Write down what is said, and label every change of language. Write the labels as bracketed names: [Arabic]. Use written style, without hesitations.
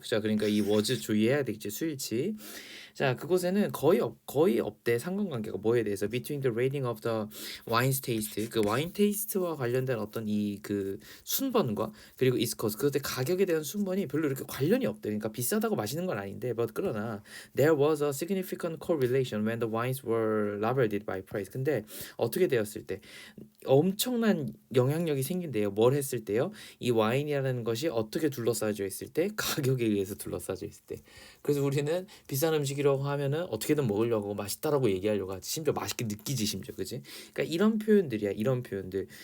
[Korean] 자, 그러니까 이 was 주의해야 되겠지. 수일치. 자, 그곳에는 거의 없대 상관관계가 뭐에 대해서 [English] between the rating of the wine's taste [Korean] 그 와인 테이스트와 관련된 어떤 이 그 순번과 그리고 [English] its cost [Korean] 그때 가격에 대한 순번이 별로 이렇게 관련이 없대. 그러니까 비싸다고 마시는 건 아닌데 [English] but [Korean] 그러나 [English] there was a significant correlation when the wines were labeled by price. [Korean] 근데 어떻게 되었을 때 엄청난 영향력이 생긴대요. 뭘 했을 때요? 이 와인이라는 것이 어떻게 둘러싸여 있을 때 가격에 의해서 둘러싸여 있을 때. 그래서 우리는 비싼 음식이라고 하면은 어떻게든 먹으려고 맛있다라고 얘기하려고 하지. 심지어 맛있게 느끼지 심지어. 그지? 그러니까 이런 표현들이야. 이런 표현들.